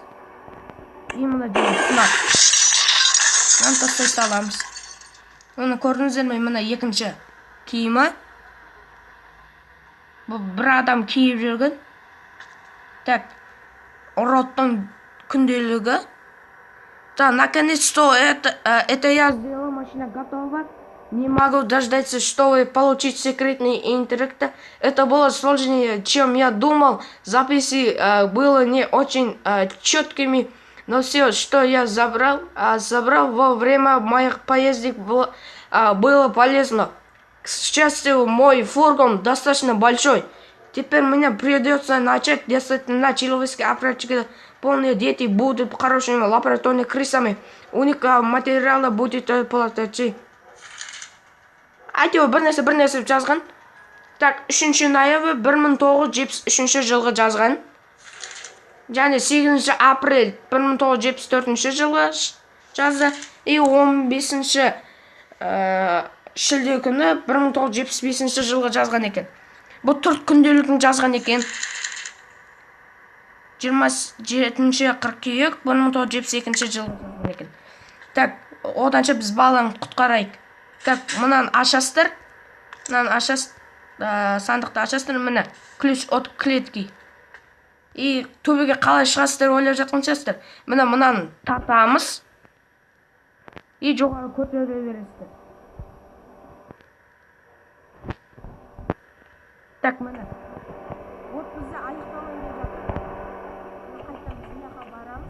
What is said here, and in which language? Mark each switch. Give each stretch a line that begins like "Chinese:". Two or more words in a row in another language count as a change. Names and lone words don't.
Kazakh: Мына жерін сынап. Мынаны тастай саламыз. Оны көрдіңіздер ме? Мына екінші киімі. Бұл бір адам киіп жүрген. Так, роттың күнделігі.
Russian: Да, наконец-то это я сделала, машина готова. Не могу дождаться, чтобы получить секретный интернет. Это было сложнее, чем я думал. Записи было не очень четкими, но все, что я забрал во время моих поездок было полезно. К счастью, мой фургон достаточно большой. Теперь мне придется начать действовать на человеческой практике. Полные дети будут хорошими лабораторными крысами. У них материалы будет платить.
Kazakh: Әйтеуір бір нәрсе жазған. Так, 3 ноябрь 1973 жылғы жазған. Және 8 апрель 1974 жылғы жазды. И 15 шілде күні 1975 жылғы жазған екен. Бұл 4 күнделігін жазған екен. 27 қыркүйек 1972 жылғы жазған екен. Так, оданша біз баланы құтқарайық. Так, мынаны ашасыздар. Мынаны ашасыз. Сандықты ашасыздар. Міне,
Russian: ключ от клетки.
Kazakh: И төбеге қалай шығасыздар ойлап жатқан шығарсыздар. Міне мынаны тартамыз. И жоғары көтере бересіздер. Так, міне. Вот бізде аяқталмай жатыр. Қайтадан біз мына жаққа барамыз.